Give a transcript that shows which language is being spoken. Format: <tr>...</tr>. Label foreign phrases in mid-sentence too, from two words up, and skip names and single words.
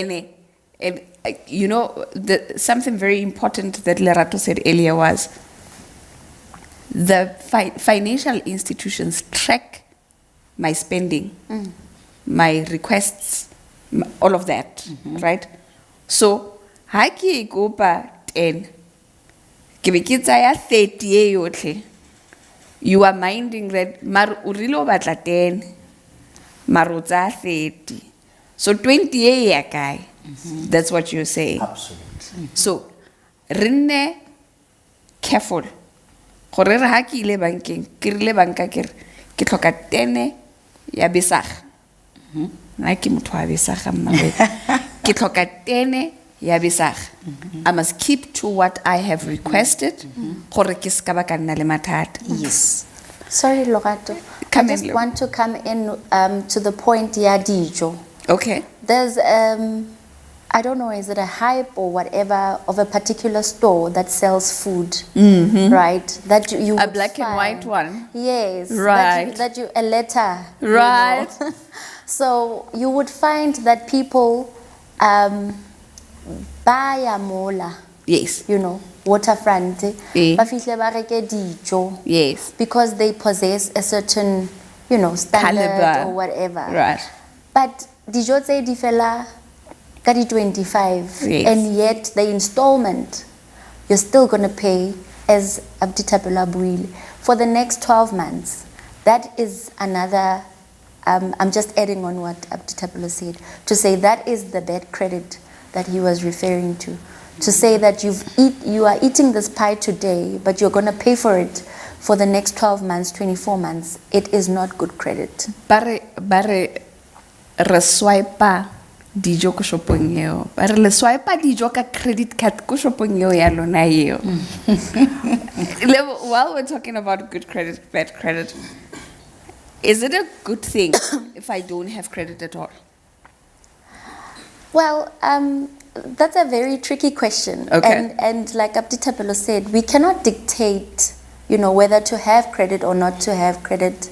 <en>And you know, something very important that Lerato said earlier was the financial institutions track my spending, my requests, all of that, right? So,</en> <tn>ha ke kopa 10, ke be ke tsaya 30 e yotlhe.</tn> <en>You are minding that</en> <tn>mar o rile o batla 10, mar o tsaya 30. So 20 e ya kae?</tn> <en>That's what you're saying. Absolutely. So, rinne careful.</en> <tn>Gore re ha ke ile bankeng, ke rile banka ke re ke tlhoka 10 ya besag. Na ke motho wa besag mmawe. Ke tlhoka 10 ya besag.</tn> <en>I must keep to what I have requested.</en> <tn>Gore ke ska ba ka nna le mathata.</tn> <en>Yes. Sorry, Lorato. Come I in, just Lo. want to come in to the point,</en> <tn>ya dijo.</tn> <en>Okay. There's, I don't know, is it a hype or whatever of a particular store that sells food, right? That you A would black and find. white one. Yes. Right. That you a letter. you Right. know. So you would find that people buy a mola, Yes. you know, waterfront, Eh.</en> <tn>ba fihle ba reke dijo,</tn> <en>Yes. because they possess a certain, you know, standard Caliber. or whatever. Right.</en> <tn>But dijo tse di fela ka di 25,</tn> <en>Yes. and yet the installment you're still going to pay, as Abdi Thapelo buile, for the next 12 months. That is another, I'm just adding on what Abdi Thapelo said, to say that is the bad credit that he was referring to. To say that you are eating this pie today, but you're going to pay for it for the next 12 months, 24 months. It is not good credit.</en> <tn>Bare re swipe dijo ko shopong eo. Bare le swipe dijo ka credit card ko shopong eo ya lona eo.</tn> <en>While we're talking about good credit, bad credit, is it a good thing if I don't have credit at all? Well, that's a very tricky question. Okay. And like Abdi Thapelo said, we cannot dictate, whether to have credit or not to have credit.</en>